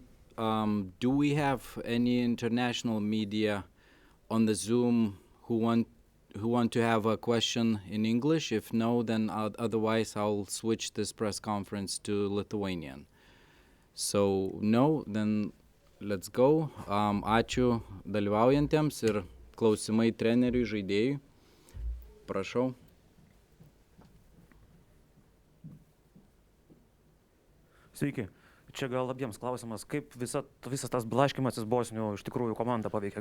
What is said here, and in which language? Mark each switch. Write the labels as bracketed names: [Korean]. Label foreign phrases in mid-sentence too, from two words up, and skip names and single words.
[English] Do we have any international media on the Zoom who want to have a question in English? If no, then otherwise I'll switch this press conference to Lithuanian. So no, then let's go. [Lithuanian] Ačiū dalyvaujantiems ir klausimai treneriui, žaidėjui. Prašau. Sveiki. Čia gal abiems klausimas, kaip visas tas blaškymasis Bosnių iš tikrųjų komandą paveikė?